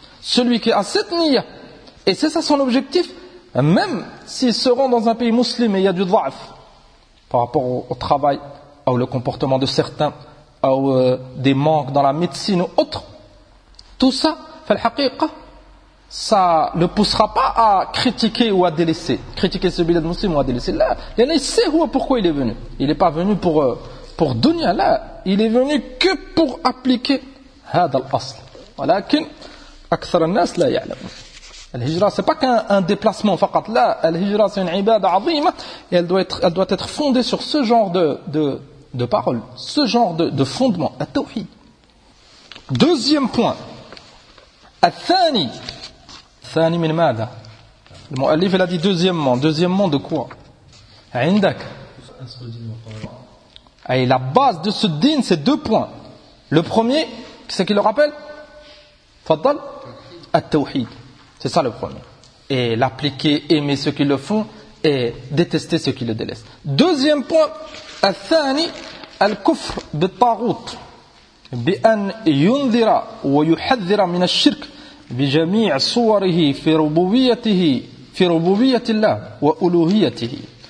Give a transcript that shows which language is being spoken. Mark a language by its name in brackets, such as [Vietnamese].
[French] Celui qui a cette niya, et c'est ça son objectif, même s'il se rend dans un pays muslim et il y a du dha'f par rapport au travail, ou le comportement de certains, ou des manques dans la médecine ou autre, tout ça, fa al-haqiqa, ça ne poussera pas à critiquer ou à délaisser. Critiquer ce bilan musulman ou à délaisser. Là, il sait où et pourquoi il est venu. Il n'est pas venu pour dunya. Là, il est venu que pour appliquer [Arabic] هذا الأصل. ولكن أكثر الناس لا يعلمون. [French] الهجرة, ce n'est pas qu'un déplacement. فقط. Là, الهجرة, c'est une عبادة عظيمة. Et elle doit être fondée sur ce genre de paroles. Ce genre de fondement. التوحيد. Deuxième point. الثاني. [Arabic] ثاني من ماذا؟ المؤلف الذي [French] deuxièmement de quoi؟ [Arabic] عندك. [French] Et la base de ce din c'est deux points. Le premier, c'est qui le rappelle؟ تفضل. التوحيد. C'est ça le premier. Et l'appliquer, aimer ceux qui le font et détester ceux qui le délaissent. Deuxième point, [Arabic] الثاني الكفر بالطاغوت بأن ينذر ويحذر من الشرك بجميع صوره في ربوبيته في ربوبية الله وألوهيته.